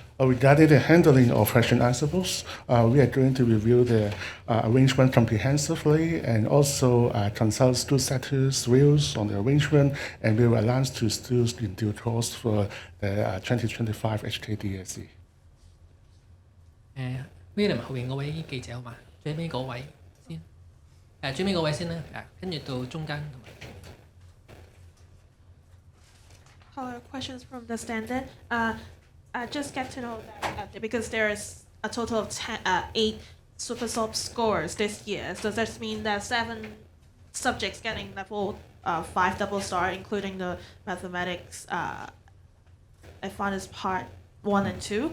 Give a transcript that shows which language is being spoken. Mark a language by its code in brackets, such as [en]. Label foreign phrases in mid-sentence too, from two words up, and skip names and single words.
[en] Regarding the handling of question answer books, we are going to review the arrangement comprehensively and also consult student status views on the arrangement, and we will announce to students in due course for the 2025 HKDSC. [yue] William 後邊嗰位記者好嘛？最尾嗰位先，最尾嗰位先啦，跟住到中間同埋。 [en] Hello, questions from the standard. I just get to know that because there is a total of 8 super sub scores this year. Does that mean that 7 subjects getting level 5 double star, including the mathematics advanced part 1 and 2?